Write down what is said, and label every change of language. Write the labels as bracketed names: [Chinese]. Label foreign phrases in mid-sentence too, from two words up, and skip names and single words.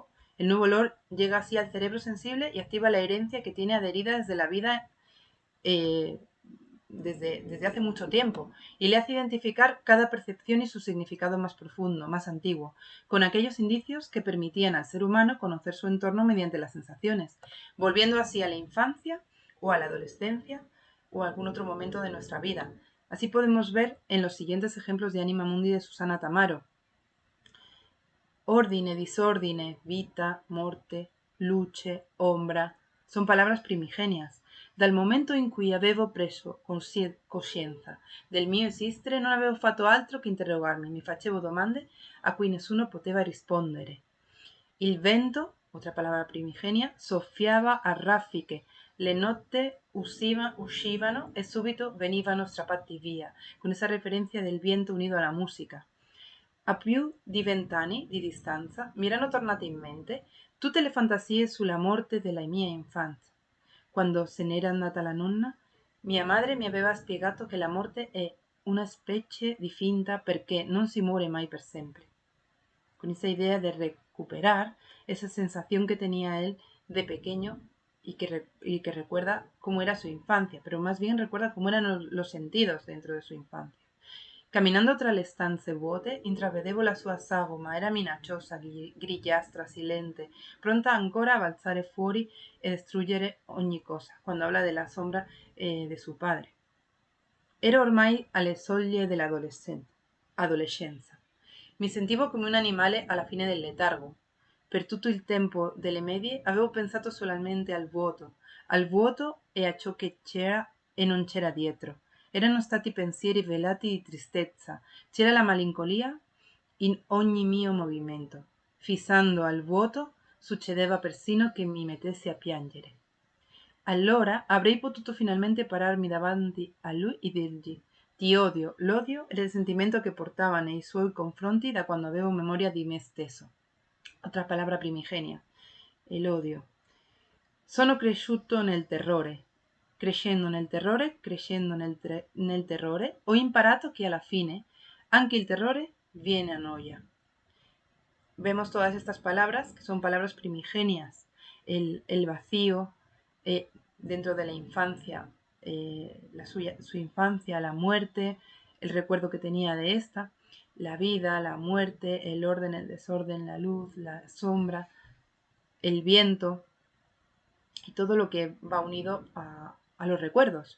[Spanish] El nuevo olor llega así al cerebro sensible y activa la herencia que tiene adherida desde la vida eh, desde hace mucho tiempo, y le hace identificar cada percepción y su significado más profundo, más antiguo, con aquellos indicios que permitían al ser humano conocer su entorno mediante las sensaciones, volviendo así a la infancia o a la adolescencia o a algún otro momento de nuestra vida. Así podemos ver en los siguientes ejemplos de Anima Mundi de Susana Tamaro: [Italian] ordine, disordine, vita, morte, luce, ombra, [Spanish] son palabras primigenias. [Italian] Dal momento in cui avevo preso coscienza del mio esistere non avevo fatto altro che interrogarmi, mi facevo domande a cui nessuno poteva rispondere. Il vento, [Spanish] otra palabra primigenia, [Italian] soffiava a raffiche, le notte uscivano e subito venivano strappati via, [Spanish] con esa referencia del viento unido a la música. [Italian] A più di 20 anni di distanza mi erano tornate in mente tutte le fantasie sulla morte della mia infanzia. Quando se n'era andata la nonna, mia madre mi aveva spiegato che la morte è una specie di finta perché non si muore mai per sempre. [Spanish] Con esa idea de recuperar esa sensación que tenía él de pequeño y que recuerda cómo era su infancia, pero más bien recuerda cómo eran los sentidos dentro de su infancia. [Italian] Camminando tra le stanze vuote, intravedevo la sua sagoma, era minacciosa, grigiastra, silente, pronta ancora a balzare fuori e distruggere ogni cosa, [Spanish] cuando habla de la sombra de su padre. [Italian] Ero ormai alle soglie dell'adolescenza. Mi sentivo come un animale alla fine del letargo. Per tutto il tempo delle medie avevo pensato solamente al vuoto e a ciò che c'era e non c'era dietro. Erano stati pensieri velati di tristezza, c'era la malinconia in ogni mio movimento. Fissando al vuoto, succedeva persino che mi mettessi a piangere. Allora avrei potuto finalmente pararmi davanti a lui e dirgli: ti odio. L'odio era il sentimento che portava nei suoi confronti da quando avevo memoria di me stesso. [Spanish] Otra palabra primigenia, el odio. Sono cresciuto nel terrore, crescendo nel terrore, crescendo nel terrore, ho imparato che alla fine anche il terrore viene a noia. Vemos todas estas palabras que son palabras primigenias, el vacío dentro de la infancia, su infancia, la muerte, el recuerdo que tenía de esta, la vida, la muerte, el orden, el desorden, la luz, la sombra, el viento y todo lo que va unido a los recuerdos.